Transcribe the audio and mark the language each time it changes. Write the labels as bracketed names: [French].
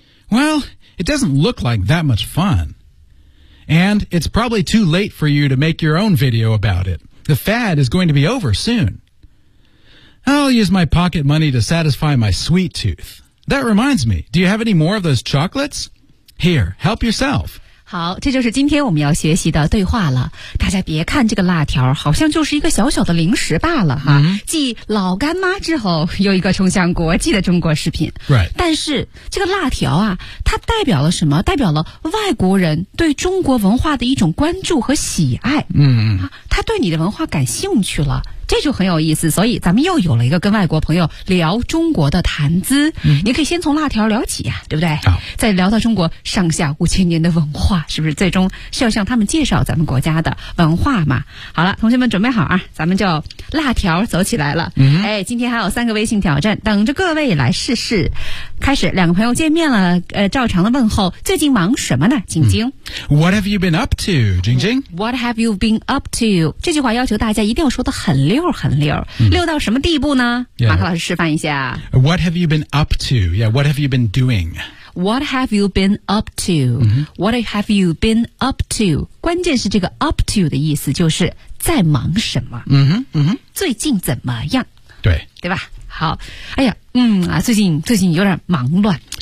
[English] Well, it doesn't look like that much fun. And it's probably too late for you to make your own video about it. The fad is going to be over soon. I'll use my pocket money to satisfy my sweet tooth. That reminds me, do you have any more of those chocolates? Here, help yourself. [Chinese] 好，这就是今天我们要学习的对话了。大家别看这个辣条好像就是一个小小的零食罢了哈，继老干妈之后又一个冲向国际的中国食品。 [English] Right. [Chinese] 但是这个辣条啊，它代表了什么？代表了外国人对中国文化的一种关注和喜爱。他对你的文化感兴趣了。这就很有意思，所以咱们又有了一个跟外国朋友聊中国的谈资。你可以先从辣条聊起呀，对不对？再聊到中国上下五千年的文化，是不是最终是要向他们介绍咱们国家的文化嘛？好了，同学们准备好啊，咱们就辣条走起来了。哎，今天还有三个微信挑战等着各位来试试。开始，两个朋友见面了，照常的问候，最近忙什么呢？晶晶。 [English] What have you been up to, 晶晶？What have you been up to？ [Chinese] 这句话要求大家一定要说得很溜很溜，溜到什么地步呢？ [English] Yeah. [Chinese] 马克老师示范一下。 [English] What have you been up to? Yeah, what have you been doing? What have you been up to?、What have you been up to? [Chinese] 关键是这个 up to 的意思就是在忙什么。最近怎么样？对。对吧？好。哎呀，最近有点忙乱。